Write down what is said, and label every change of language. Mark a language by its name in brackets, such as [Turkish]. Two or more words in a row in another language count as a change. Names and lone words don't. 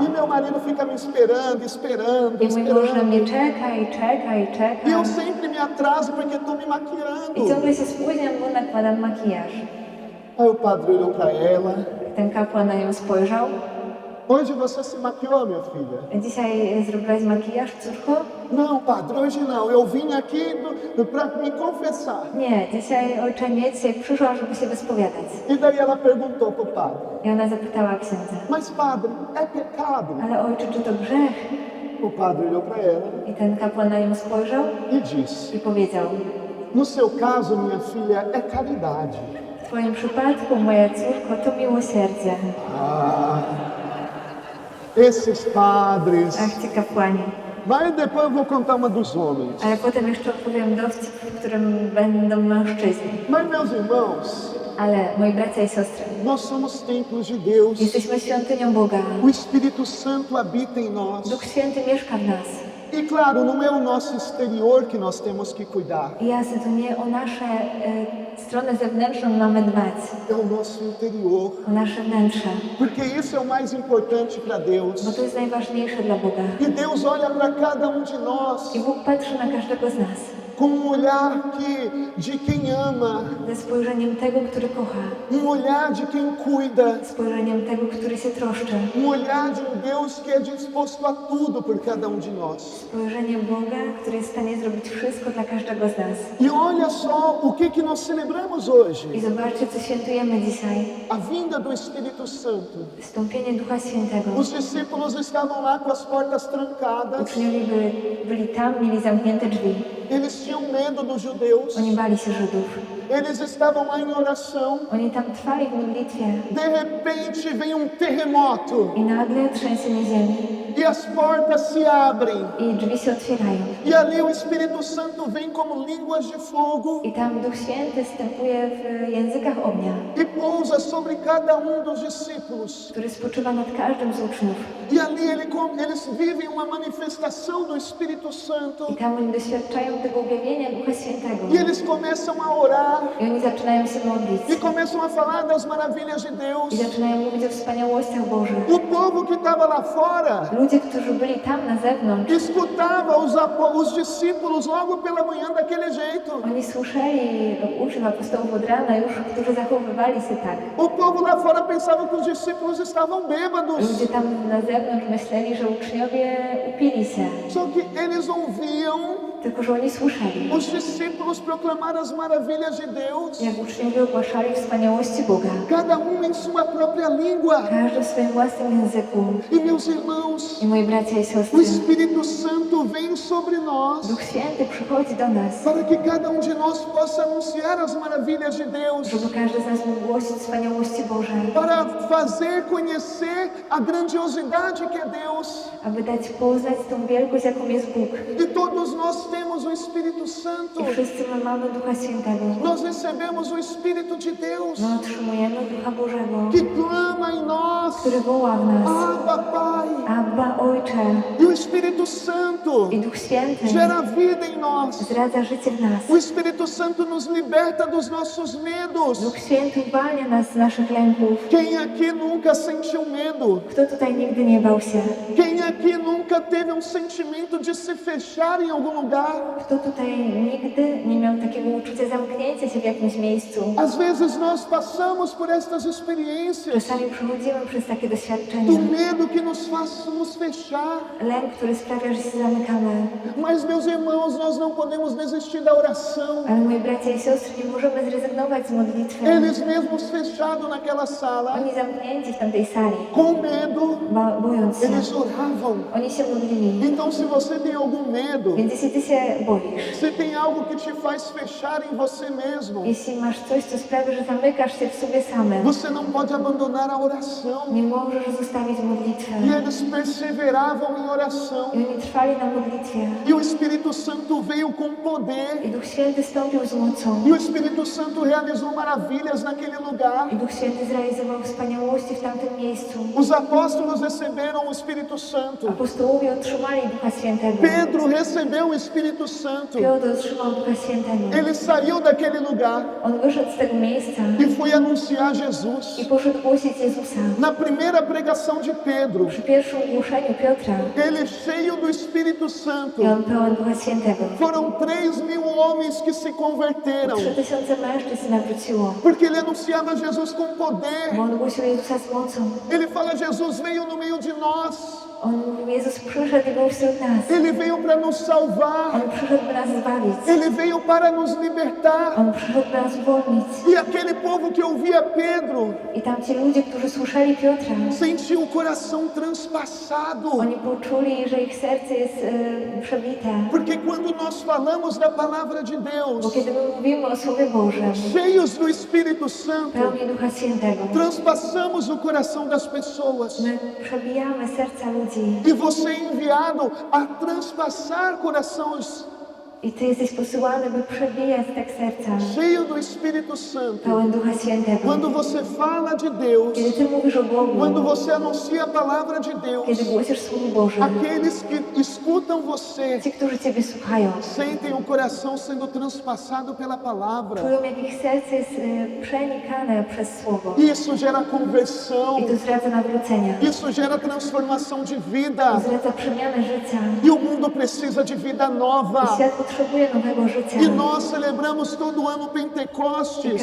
[Portuguese] E meu marido fica me esperando, esperando, [Polish] I mój mąż na mnie [Portuguese] esperando. [Polish] czeka i czeka i [Portuguese] E [Polish] czeka. [Portuguese] eu sempre me atraso porque estou me [Polish] I [Portuguese] maquiando. [Polish] ciągle się spóźniam, bo nakładam makijaż. [Portuguese] Aí o padre olhou para ela. [Polish] Ten kapłan na nią spojrzał. [Portuguese] Hoje você se maquiou, minha filha? [Polish] Dzisiaj zrobiłaś makijaż, córko? [Portuguese] Não, padre, hoje não. Eu vim aqui para me confessar. [Polish] Nie, dzisiaj ojcze nie, dzisiaj przyszłam, żeby się wyspowiadać. [Portuguese] E daí ela perguntou para o padre, [Polish] I ona zapytała księdza: [Portuguese] mas padre, é pecado? [Polish] ale ojcze, czy to grzech? [Portuguese] O padre olhou para ela [Polish] I ten kapłan na nią spojrzał [Portuguese] e disse, [Polish] i powiedział: [Portuguese] no seu caso, minha filha, é caridade. [Polish] w twoim przypadku, moja córko, to miłosierdzie. [Portuguese] Ah, esses padres. [Polish] Ach, ci kapłani. [Portuguese] Mas depois eu vou contar uma dos homens. [Polish] Ale potem jeszcze opowiem dowcip, w którym będą mężczyźni. [Portuguese] Mas, meus irmãos, [Polish] Ale, moi bracia i siostry, [Portuguese] nós somos templos de Deus. [Polish] jesteśmy świątynią Boga. [Portuguese] O Espírito Santo habita em nós. [Polish] Duch Święty mieszka w nas. [Portuguese] E claro, não é o nosso exterior que nós temos que cuidar. [Polish] I jasne, to nie o nasze stronę zewnętrzną mamy dbać, [Portuguese] É o nosso interior. [Polish] o nasze wnętrze, [Portuguese] Porque isso é o mais importante para Deus. [Polish] bo to jest najważniejsze dla Boga. [Portuguese] E Deus olha para cada de nós [Polish] I Bóg patrzy na każdego z nas [Portuguese] com olhar de quem ama, [Polish] ze spojrzeniem tego, który kocha, [Portuguese] olhar de quem cuida, [Polish] spojrzeniem tego, który się troszczy, [Portuguese] olhar de Deus que é disposto a tudo por cada de nós. [Polish] spojrzeniem Boga, który jest w stanie zrobić wszystko dla każdego z nas. [Portuguese] E olha só o que nós celebramos hoje. [Polish] I zobaczcie, co świętujemy dzisiaj. [Portuguese] A vinda do Espírito Santo. [Polish] Wstąpienie Ducha Świętego. [Portuguese] Os discípulos estavam lá com as portas trancadas. [Polish] Uczniowie byli tam, mieli zamknięte drzwi. [Portuguese] Eles tinham medo dos judeus. [Polish] Oni bali się Żydów. [Portuguese] Eles estavam lá em oração. [Polish] Oni tam trwali w modlitwie [Portuguese] De repente vem um terremoto [Polish] i nagle trzęsienie ziemi [Portuguese] e as portas se abrem. [Polish] i drzwi się otwierają. [Portuguese] E ali o Espírito Santo vem como línguas de fogo [Polish] I tam Duch Święty wstępuje w językach ognia, [Portuguese] e pousa sobre cada dos discípulos. [Polish] który spoczywa nad każdym z uczniów. [Portuguese] E ali eles vivem uma manifestação do Espírito Santo. [Polish] I tam oni doświadczają tego objawienia Ducha Świętego. [Portuguese] E eles começam a orar [Polish] I oni zaczynają się modlić. [Portuguese] e começam a falar das maravilhas de Deus. [Polish] I zaczynają mówić o wspaniałościach Bożych. [Portuguese] O povo que estava lá fora [Polish] Ludzie, którzy byli tam na zewnątrz, [Portuguese] escutava os discípulos logo pela manhã daquele jeito. [Polish] oni słyszeli uczniów apostołów od rana już, którzy zachowywali się tak. [Portuguese] O povo lá fora pensava que os discípulos estavam bêbados. [Polish] Ludzie tam na zewnątrz myśleli, że uczniowie upili się, [Portuguese] Só que eles ouviam [Polish] tylko że oni słyszeli, [Portuguese] os discípulos proclamar as maravilhas de Deus, [Polish] jak uczniowie ogłaszali wspaniałości Boga. [Portuguese] cada em sua própria língua. [Polish] Każdy w swoim własnym języku. [Portuguese] E meus irmãos, [Polish] I moi bracia i [Portuguese] o [Polish] siostry, [Portuguese] Espírito Santo vem sobre nós [Polish] Duch Święty przychodzi do nas, [Portuguese] para que cada de nós possa anunciar as maravilhas de Deus, [Polish] żeby każdy z nas mógł głosić wspaniałości Boże, [Portuguese] para fazer conhecer a grandiosidade que é Deus. [Polish] aby dać poznać tą wielkość, jaką jest Bóg. [Portuguese] E todos nós temos o Espírito Santo. [Polish] I wszyscy my mamy Ducha Świętego. [Portuguese] Nós recebemos o Espírito de Deus, [Polish] My otrzymujemy Ducha Bożego, [Portuguese] que clama em nós, [Polish] który woła w nas. [Portuguese] Abba, Pai. [Polish] Abba, Ojcze. [Portuguese] E o Espírito Santo [Polish] I Duch Święty [Portuguese] gera vida em nós. [Polish] zdradza życie w nas. [Portuguese] O Espírito Santo nos liberta dos nossos medos. [Polish] Duch Święty uwalnia nas z naszych lęków. [Portuguese] Quem aqui nunca sentiu medo? [Polish] Kto tutaj nigdy nie bał się? [Portuguese] Quem aqui nunca teve sentimento de se fechar em algum lugar? [Polish] Kto tutaj nigdy nie miał takiego uczucia zamknięcia się w jakimś miejscu? [Portuguese] Às vezes nós passamos por estas experiências [Polish] Czasami przechodzimy przez takie [Portuguese] do [Polish] doświadczenia. [Portuguese] medo que nos faz nos fechar. [Polish] Lęk, który sprawia, że się zamykamy. [Portuguese] Mas, meus irmãos, nós não podemos desistir da oração. [Polish] Ale moi bracia i siostry, nie możemy zrezygnować z modlitwy. [Portuguese] Eles mesmos fechados naquela sala, [Polish] Oni zamknięci w tamtej sali, [Portuguese] com medo, [Polish] bojąc się. [Portuguese] eles oravam. [Polish] Oni się modlili. [Portuguese] Então, se você tem algum medo, [Polish] Więc jeśli ty się boisz, [Portuguese] se tem algo que te faz fechar em você mesmo, [Polish] jeśli masz coś, co sprawia, że zamykasz się w sobie samym, [Portuguese] você não pode abandonar a oração. [Polish] nie możesz zostawić modlitwy. [Portuguese] E eles perseveravam em oração. [Polish] I oni trwali na modlitwie. [Portuguese] E o Espírito Santo veio com poder. [Polish] I Duch Święty stąpił z mocą. [Portuguese] E o Espírito Santo realizou maravilhas naquele lugar. [Polish] I Duch Święty zrealizował wspaniałości w tamtym miejscu. [Portuguese] Os apóstolos receberam o Espírito Santo. [Polish] Apostołowie otrzymali Ducha Świętego. [Portuguese] Pedro recebeu o Espírito Santo. [Polish] Piotr otrzymał Ducha Świętego. [Portuguese] Ele saiu daquele lugar [Polish] On wyszedł z tego miejsca [Portuguese] e foi anunciar Jesus. [Polish] i poszedł głosić Jezusa. [Portuguese] Na primeira pregação de Pedro, [Polish] Przy pierwszym głoszeniu Piotra [Portuguese] ele cheio do Espírito Santo. [Polish] i on pełen Ducha Świętego. [Portuguese] Foram 3.000 homens que se converteram. [Polish] 3000 mężczyzn się nawróciło, [Portuguese] Porque ele anunciava Jesus com poder. [Polish] bo on głosił Jezusa z mocą. [Portuguese] Ele fala: Jesus veio no meio de nós. [Polish] On mówił, Jezus przyszedł i był wśród nas. [Portuguese] Ele veio para nos salvar. [Polish] On przyszedł, by nas zbawić. [Portuguese] Ele veio para nos libertar. [Polish] On przyszedł, by nas uwolnić. [Portuguese] E aquele povo que ouvia Pedro [Polish] I tamci ludzie, którzy słyszeli Piotra, [Portuguese] sentiu o coração transpassado. [Polish] oni poczuli, że ich serce jest przebite. [Portuguese] Porque quando nós falamos da palavra de [Polish] Bo [Portuguese] Deus, [Polish] kiedy my mówimy o Słowie Bożym, [Portuguese] cheios do Espírito Santo, [Polish] pełni Ducha Świętego, [Portuguese] transpassamos o coração das pessoas. [Polish] my przebijamy serca ludzi. [Portuguese] E você é enviado a transpassar corações, [Polish] I Ty jesteś posyłany, by przebijać tak serca, [Portuguese] cheio do Espírito Santo. [Polish] pełen Ducha Świętego. [Portuguese] Quando você fala de Deus, [Polish] Kiedy Ty mówisz o Bogu, [Portuguese] quando você anuncia a palavra de [Polish] kiedy [Portuguese] Deus, [Polish] głosisz Słowo Boże, [Portuguese] aqueles que escutam você [Polish] ci, którzy Ciebie słuchają, [Portuguese] sentem o coração sendo transpassado pela palavra. [Polish] czują, jak ich serce jest przenikane przez Słowo. [Portuguese] E isso gera conversão, [Polish] I to zdradza nawrócenia. [Portuguese] isso gera transformação de [Polish] To [Portuguese] vida. [Polish] zdradza przemianę życia. [Portuguese] E o mundo precisa de vida [Polish] I [Portuguese] nova. [Polish] świat potrzebuje nowego życia. [Portuguese] E nós celebramos todo ano [Polish] I [Portuguese] Pentecostes.